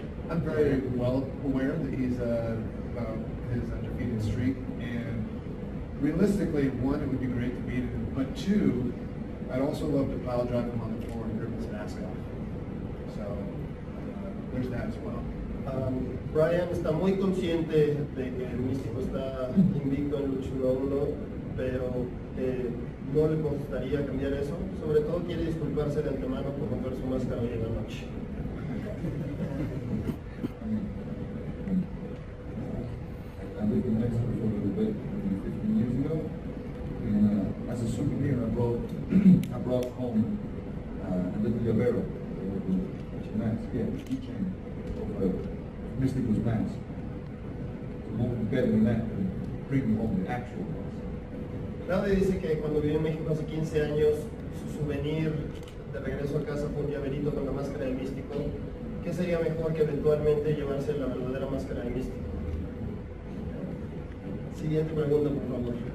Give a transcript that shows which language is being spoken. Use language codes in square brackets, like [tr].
[en] I'm very well aware that he's about his undefeated streak, and realistically, one, it would be great to beat him, but two, I'd also love to pile drive him on the floor and rip his mask off. So there's that as well. [es] Brian está muy consciente de que el Místico está invicto en lucha 1-1, pero no le gustaría cambiar eso. Sobre todo quiere disculparse de antemano por romper su máscara hoy en la noche. [en] I lived in Mexico for a little bit, maybe 15 years ago, and as a souvenir, I brought home a little llavero, mask, keychain of Mistico's mask. So what would be better than that, than bring home the actual mask. [es] Nadie dice que cuando vivió en México hace 15 años, su souvenir de regreso a casa fue un llaverito con la máscara de Místico. ¿Qué sería mejor que eventualmente llevarse la verdadera máscara de Místico? Siguiente pregunta, por favor.